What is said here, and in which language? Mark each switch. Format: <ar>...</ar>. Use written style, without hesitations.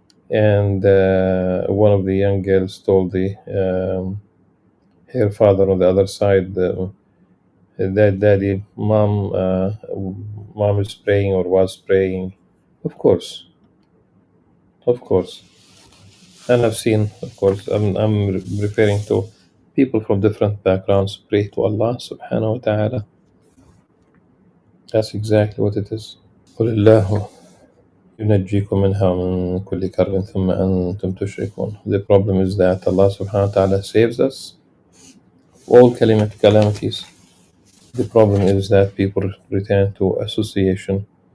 <en>and one of the young girls told her father on the other side, that daddy, mom is praying or was praying. Of course, of course. And I've seen, of course, I'm referring to people from different backgrounds pray to Allah subhanahu wa ta'ala. That's exactly what it is.</en> <ar>قل الله ينجيكم منها ومن كل كرب ثم أنتم تشركون.</ar> <en>The problem is that Allah subhanahu wa ta'ala saves us all calamities. The problem is that people return to association.</en>